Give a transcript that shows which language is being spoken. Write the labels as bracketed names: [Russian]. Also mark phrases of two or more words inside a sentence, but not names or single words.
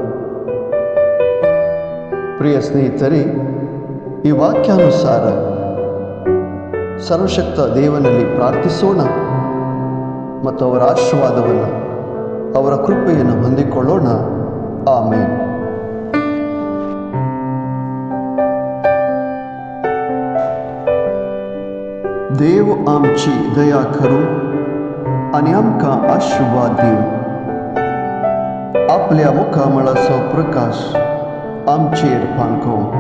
[Kannada] ಪ್ರಿಯ ಸ್ನೇಹಿತರೆ, ಈ ವಾಕ್ಯಾನುಸಾರ ಸರ್ವಶಕ್ತ ದೇವನಲ್ಲಿ ಪ್ರಾರ್ಥಿಸೋಣ ಮತ್ತು ಅವರ ಆಶೀರ್ವಾದವನ್ನು, ಅವರ ಕೃಪೆಯನ್ನು ಹೊಂದಿಕೊಳ್ಳೋಣ. ಆಮೇನ್. [Konkani] देव आमची दया करून आणि आमका आशीर्वाद देऊ. आपल्या मुखामळाचो प्रकाश आमचेर पांकव.